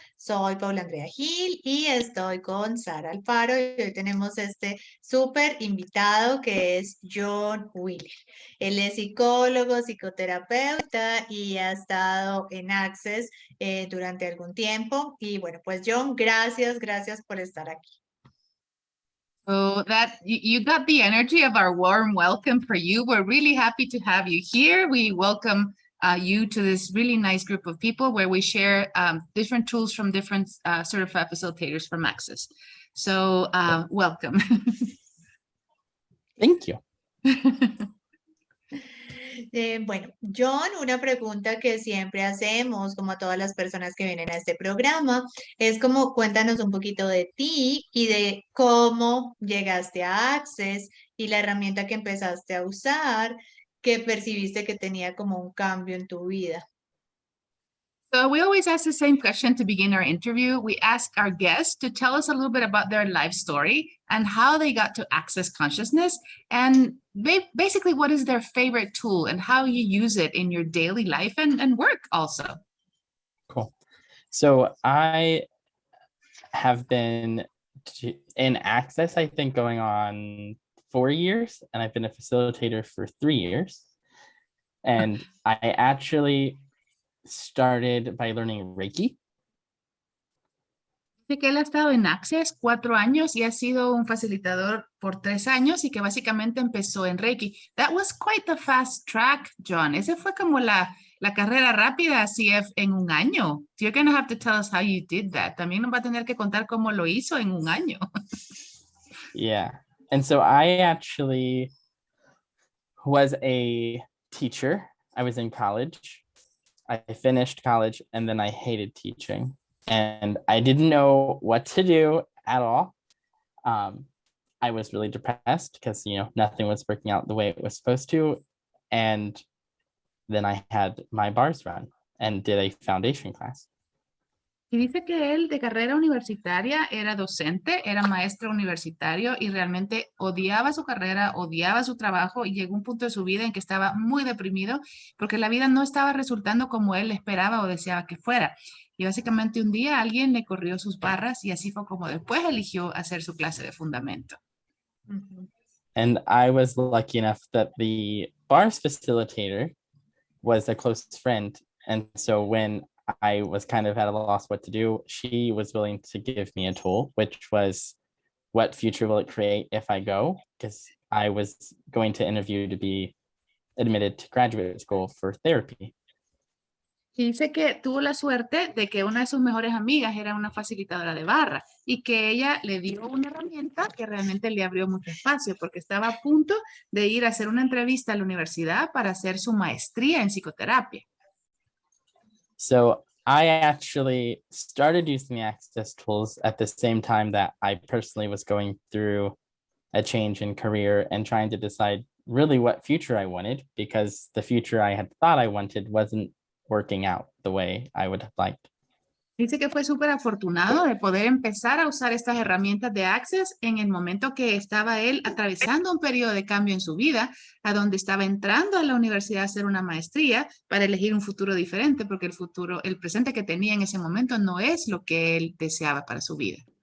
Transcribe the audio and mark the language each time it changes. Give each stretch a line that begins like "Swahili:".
Spanish: Soy Paula Andrea Gil y estoy con Sara Alfaro y hoy tenemos este súper invitado que es John Wheeler. Él es psicólogo, psicoterapeuta y ha estado en Access durante algún tiempo. Y bueno, pues John, gracias por estar aquí.
English: So that you got the energy of our warm welcome for you. We're really happy to have you here. We welcome you to this really nice group of people where we share different tools from different certified facilitators from Access. So welcome. Thank you.
Spanish: Bueno, John, una pregunta que siempre hacemos, como a todas las personas que vienen a este programa, es como cuéntanos un poquito de ti y de cómo llegaste a Access y la herramienta que empezaste a usar, que percibiste que tenía como un cambio en tu vida.
English: So we always ask the same question to begin our interview. We ask our guests to tell us a little bit about their life story and how they got to access consciousness, and basically what is their favorite tool and how you use it in your daily life and work also. Cool. So I have been in Access, I think, going on 4 years, and I've been a facilitator for 3 years. And I actually started by learning Reiki.
Spanish: Dice que él ha estado en Access 4 años y ha sido un facilitador por 3 años y que básicamente empezó en Reiki.
English: That was quite the fast track, John.
Spanish: Ese fue como la carrera rápida así en un año.
English: You're going to have to tell us how you did that.
Spanish: También nos va a tener que contar cómo lo hizo en un año.
English: Yeah. And so I actually was a teacher. I was in college. I finished college and then I hated teaching and I didn't know what to do at all. I was really depressed because, nothing was working out the way it was supposed to. And then I had my bars run and did a foundation class.
Spanish: Y dice que él de carrera universitaria era docente, era maestro universitario y realmente odiaba su carrera, odiaba su trabajo y llegó un punto de su vida en que estaba muy deprimido porque la vida no estaba resultando como él esperaba o deseaba que fuera. Y básicamente un día alguien le corrió sus barras y así fue como después eligió hacer su clase de fundamento.
English: And I was lucky enough that the bars facilitator was a close friend. And so when I was kind of at a loss what to do, she was willing to give me a tool, which was what future will it create if I go? Because I was going to interview to be admitted to graduate school for therapy.
Spanish: Y dice que tuvo la suerte de que una de sus mejores amigas era una facilitadora de barra y que ella le dio una herramienta que realmente le abrió mucho espacio porque estaba a punto de ir a hacer una entrevista a la universidad para hacer su maestría en psicoterapia.
English: So I actually started using the Access tools at the same time that I personally was going through a change in career and trying to decide really what future I wanted, because the future I had thought I wanted wasn't working out the way I would have liked.
Spanish: Dice que fue súper afortunado de poder empezar a usar estas herramientas de Access en el momento que estaba él atravesando un periodo de cambio en su vida, a donde estaba entrando a la universidad a hacer una maestría para elegir un futuro diferente, porque el presente que tenía en ese momento no es lo que él deseaba para su vida.